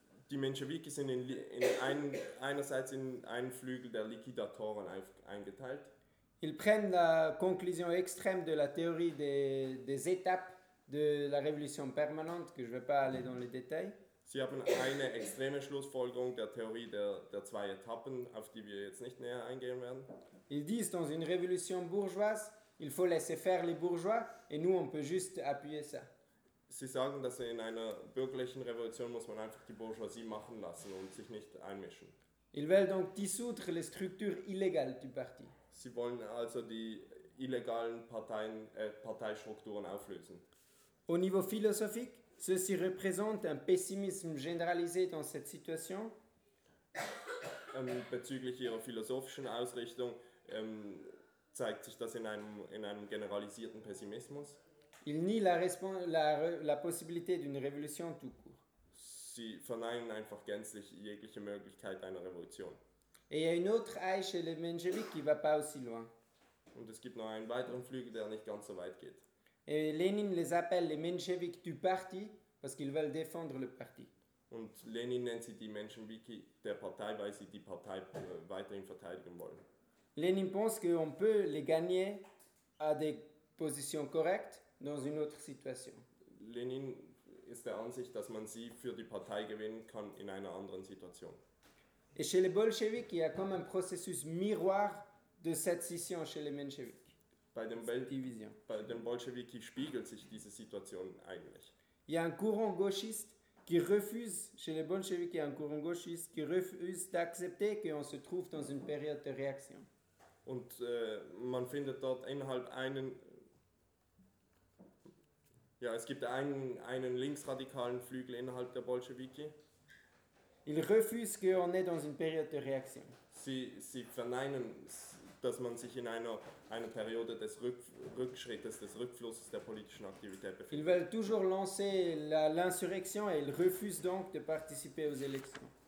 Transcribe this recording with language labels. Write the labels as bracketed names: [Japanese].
[German] Die Menschewiki sind einerseits in einen Flügel der Liquidatoren eingeteilt. [French] Ils prennent la conclusion extrême de la théorie des étapes de la révolution permanente, que je ne vais pas aller dans les détails. [German] Sie haben eine extreme Schlussfolgerung der Theorie der zwei Etappen, auf die wir jetzt nicht näher eingehen werden. [French] Ils disent, dans une révolution bourgeoise, il faut laisser faire les bourgeois, et nous, on peut juste appuyer ça. [German] Sie sagen, dass in einer bürgerlichen Revolution muss man einfach die Bourgeoisie machen lassen und sich nicht einmischen. [French] Ils veulent donc dissoudre les structures illégales du parti. [German] Sie wollen also die illegalen Parteistrukturen auflösen. [French] Au niveau philosophique, ceci représente un pessimisme généralisé dans cette situation. [German] Bezüglich ihrer philosophischen Ausrichtung zeigt sich das in einem generalisierten Pessimismus. [French] Il nie la possibilité d'une révolution tout court. [German] Sie verneinen einfach gänzlich jegliche Möglichkeit einer Revolution. [French] Et il y a une autre aile chez les Mensheviks qui ne va pas aussi loin. [German] Und es gibt noch einen weiteren Flügel, der nicht ganz so weit geht. [French] Et Lénine les appelle les Mensheviks du parti parce qu'ils veulent défendre le parti. [German] Und Lénine nennt sie die Menschewiki der Partei, weil sie die Partei weiterhin verteidigen wollen. [French] Lénine pense qu'on peut les gagner à des positions correctes dans une autre situation. [German] Lénine ist der Ansicht, dass man sie für die Partei gewinnen kann in einer anderen Situation. [French] Et chez les Bolcheviks, il y a comme un processus miroir de cette scission chez les Mensheviks. [German] Bei den Bolcheviki spiegelt sich diese Situation eigentlich. [French] Il y a un courant gauchiste qui refuse, chez les Bolcheviks, il y a un courant gauchiste qui refuse d'accepter qu'on se trouve dans une période de réaction. [German] Und man findet dort innerhalb einen. Ja, es gibt einen linksradikalen Flügel innerhalb der Bolschewiki. [French] Ils refusent qu'on est dans une période de réaction. [German] Sie verneinen, dass man sich in einer Periode des Rückschrittes, des Rückflusses der politischen Aktivität befindet. [French] Ils veulent toujours lancer l'insurrection et ils refusent donc de participer aux élections.